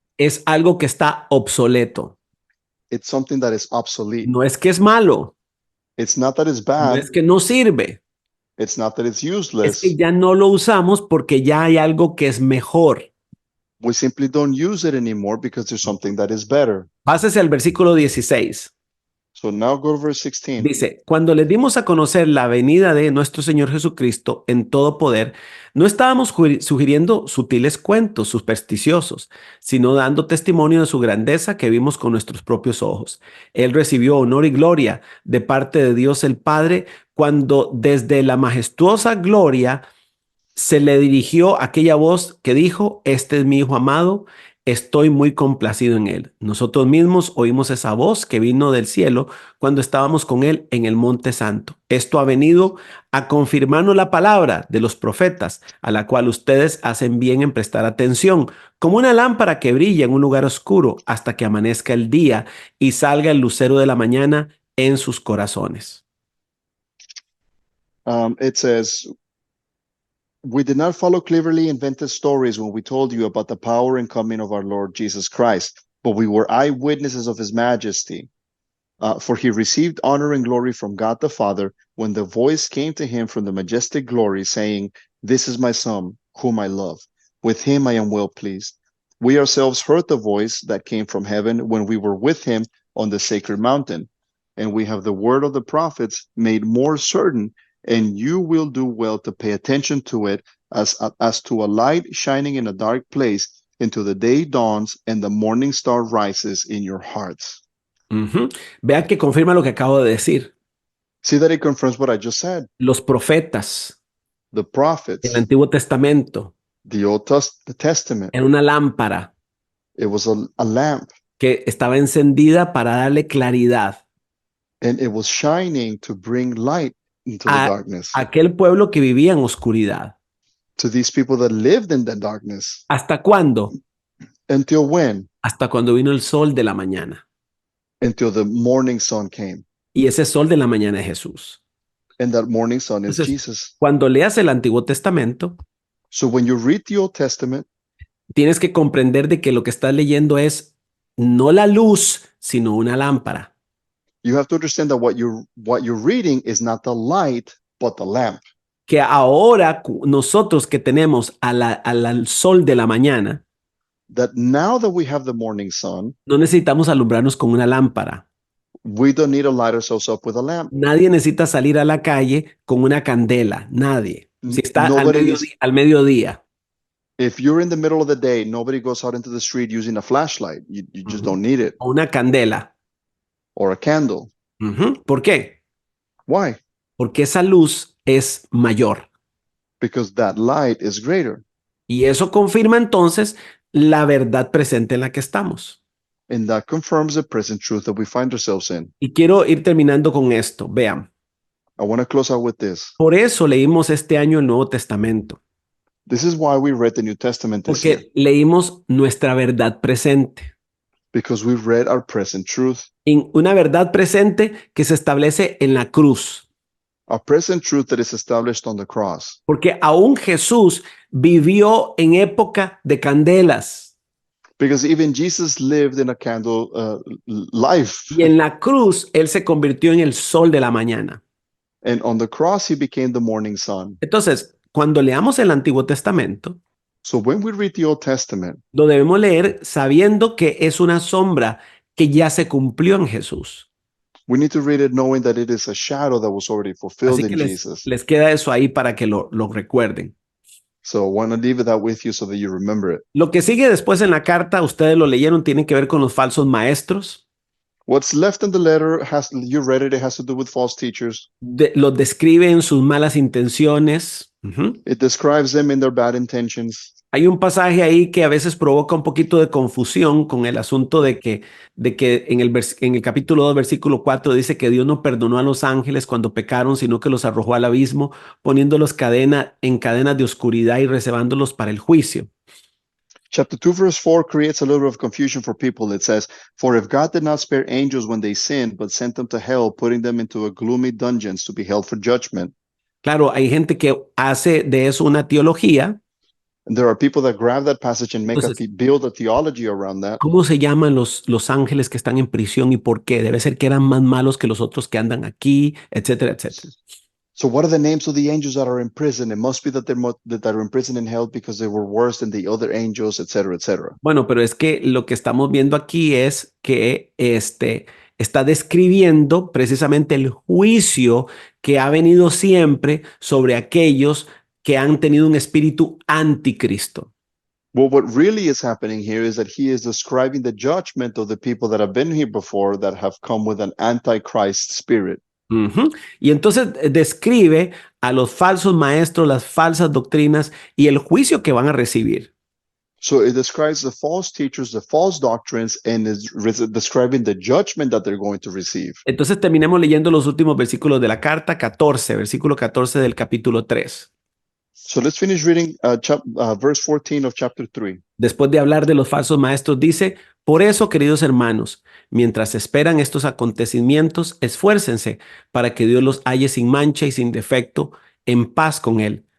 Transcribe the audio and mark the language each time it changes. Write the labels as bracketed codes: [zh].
[es] es algo que está obsoleto. [en] It's something that is obsolete. [es] No es que es malo. [en] It's not that it's bad. [es] No es que no sirve. [en] It's not that it's useless. [es] Es que ya no lo usamos porque ya hay algo que es mejor. [en] We simply don't use it anymore because there's something that is better. [es] Pásese al versículo 16. [en] So now go to verse 16. [es] Dice, cuando le dimos a conocer la venida de nuestro Señor Jesucristo en todo poder, no estábamos sugiriendo sutiles cuentos supersticiosos, sino dando testimonio de su grandeza que vimos con nuestros propios ojos. Él recibió honor y gloria de parte de Dios el Padre cuando desde la majestuosa gloria se le dirigió aquella voz que dijo, este es mi Hijo amado, estoy muy complacido en él. Nosotros mismos oímos esa voz que vino del cielo cuando estábamos con él en el Monte Santo. Esto ha venido a confirmarnos la palabra de los profetas, a la cual ustedes hacen bien en prestar atención, como una lámpara que brilla en un lugar oscuro hasta que amanezca el día y salga el lucero de la mañana en sus corazones. [en] It says, we did not follow cleverly invented stories when we told you about the power and coming of our Lord Jesus Christ, but we were eyewitnesses of his majesty. For he received honor and glory from God the Father when the voice came to him from the majestic glory saying, this is my son, whom I love. With him I am well pleased. We ourselves heard the voice that came from heaven when we were with him on the sacred mountain. And we have the word of the prophets made more certain, and you will do well to pay attention to it as to a light shining in a dark place until the day dawns and the morning star rises in your hearts. [es] Vean que confirma lo que acabo de decir. [en] See that it confirms what I just said. [es] Los profetas, [en] the prophets, [es] el Antiguo Testamento, [en] the Old Testament, [es] en una lámpara. [en] It was a lamp. [es] Que estaba encendida para darle claridad. [en] And it was shining to bring light into the darkness. [es] Aquel pueblo que vivía en oscuridad. [en] to these people that lived in the darkness. [es] ¿Hasta cuándo? [en] Until when? [es] Hasta cuando vino el sol de la mañana. [en] Until the morning sun came. [es] Y ese sol de la mañana es Jesús. [en] And that morning sun is [es] Entonces, [en] Jesus. [es] cuando leas el Antiguo Testamento, [en] So when you read the Old Testament, [es] tienes que comprender de que lo que estás leyendo es no la luz, sino una lámpara. [en] you have to understand that what you're reading is not the light, but the lamp. [es] Que ahora nosotros que tenemos al sol de la mañana, [en] That now that we have the morning sun, [es] no necesitamos alumbrarnos con una lámpara. [en] we don't need to light ourselves up with a lamp. [es] Nadie necesita salir a la calle con una candela, nadie. Si está [en] Nobody [es] al mediodía. [en] If you're in the middle of the day, nobody goes out into the street using a flashlight. You just don't need it. [es] O una candela. [en] Or a candle. [es] ¿Por qué? [en] Why? [es] Porque esa luz es mayor. [en] Because that light is greater. [es] Y eso confirma entonces la verdad presente en la que estamos. [en] And that confirms the present truth that we find ourselves in. [es] Y quiero ir terminando con esto. Vean. [en] I want to close out with this. [es] Por eso leímos este año el Nuevo Testamento. [en] This is why we read the New Testament this year. [es] Porque leímos nuestra verdad presente. [en] Because we read our present truth. [es] En una verdad presente que se establece en la cruz. [en] A present truth that is established on the cross. [es] Porque aún Jesús vivió en época de candelas. [en] Because even Jesus lived in a candle life. [es] Y en la cruz, Él se convirtió en el sol de la mañana. [en] And on the cross, he became the morning sun. [es] Entonces, cuando leamos el Antiguo Testamento, [en] So when we read the Old Testament, [es] lo debemos leer sabiendo que es una sombra que ya se cumplió en Jesús. [en] we need to read it knowing that it is a shadow that was already fulfilled [es] Así que [en] in Jesus. [es] les queda eso ahí para que lo recuerden. [en] So I want to leave that with you so that you remember it. [es] Lo que sigue después en la carta, ustedes lo leyeron, tiene que ver con los falsos maestros. [en] What's left in the letter, you read it, it has to do with false teachers. [es] Los describe en sus malas intenciones. [en] It describes them in their bad intentions. [es] Hay un pasaje ahí que a veces provoca un poquito de confusión con el asunto de que en el capítulo 2, versículo 4 dice que Dios no perdonó a los ángeles cuando pecaron, sino que los arrojó al abismo, poniéndolos en cadenas de oscuridad y reservándolos para el juicio. [en] Chapter 2, verse 4 creates a little bit of confusion for people. It says, "For if God did not spare angels when they sinned, but sent them to hell, putting them into a gloomy dungeons to be held for judgment." [es] Claro, hay gente que hace de eso una teología. [en] And there are people that grab that passage and build a theology around that. [es] ¿Cómo se llaman los ángeles que están en prisión y por qué? Debe ser que eran más malos que los otros que andan aquí, etcétera, etcétera. [en] So what are the names of the angels that are in prison? It must be that they're in prison and hell because they were worse than the other angels, etcétera, etcétera. [es] Bueno, pero es que lo que estamos viendo aquí es que está describiendo precisamente el juicio que ha venido siempre sobre aquellos que han tenido un espíritu anticristo. [en] Well, what really is happening here is that he is describing the judgment of the people that have been here before that have come with an antichrist spirit. [es] Y entonces describe a los falsos maestros, las falsas doctrinas y el juicio que van a recibir. [en] So it describes the false teachers, the false doctrines, and is describing the judgment that they're going to receive. [es] Entonces terminemos leyendo los últimos versículos de la carta, versículo 14 del capítulo 3. [en] So let's finish reading verse 14 of chapter 3. [es] Después de hablar de los falsos maestros, dice: por eso, queridos hermanos, mientras esperan estos acontecimientos, esfuércense para que Dios los halle sin mancha y sin defecto, en paz con Él.